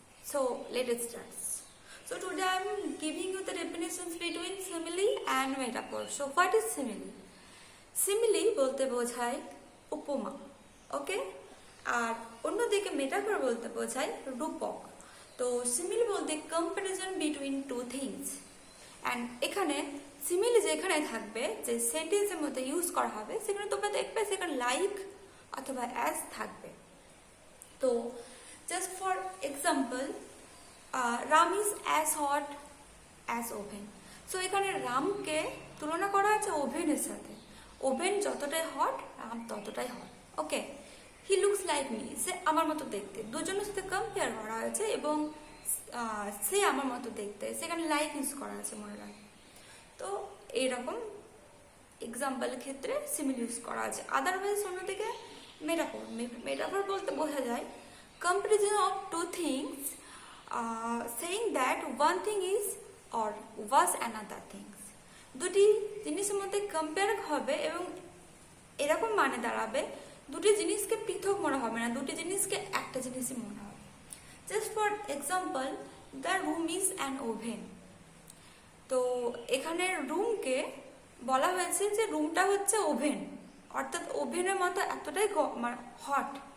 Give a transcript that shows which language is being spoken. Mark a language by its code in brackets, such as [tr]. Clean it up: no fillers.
[en] So let us start. So today I am giving you the definitions between simile and metaphor. So what is simile? [bn] Simile বলতে বোঝায় উপমা, ওকে, আর অন্যদিকে metaphor বলতে বোঝায় রূপক। তো simile বলতে [en] Comparison between two things. [bn] And এখানে simile যেখানে থাকবে যে সেন্টেন্সের মধ্যে ইউজ করা হবে সেখানে তোমরা দেখবে সেখানে লাইক অথবা অ্যাজ থাকবে। [en] তো just for example, Ram is as hot as oven. [bn] So এখানে রামকে তুলনা করা আছে ওভেনের সাথে। ওভেন যতটাই হট রাম ততটাই hot, okay. [en] he looks like me, [bn] সে আমার মতো দেখতে। দুজনের সাথে কম্পেয়ার করা হয়েছে এবং সে আমার মতো দেখতে, সেখানে লাইক ইউজ করা আছে, মনে রাখবে। তো এইরকম এক্সাম্পলের ক্ষেত্রে সিমিল ইউজ করা আছে। আদারওয়াইজ অন্যদিকে মেটাফর, মেটাফর বলতে বোঝা যায় [en] comparison of two things, saying that one thing is or was another things. [bn] দুটি জিনিসের মধ্যে কম্পেয়ার হবে এবং এরকম মানে দাঁড়াবে দুটি জিনিসকে পৃথক মনে হবে না, দুটি জিনিসকে একটা জিনিসই মনে হবে। [en] Just for example, the room is an oven. [bn] তো এখানে রুমকে বলা হয়েছে যে রুমটা হচ্ছে ওভেন, অর্থাৎ ওভেনের মতো এতটাই হট।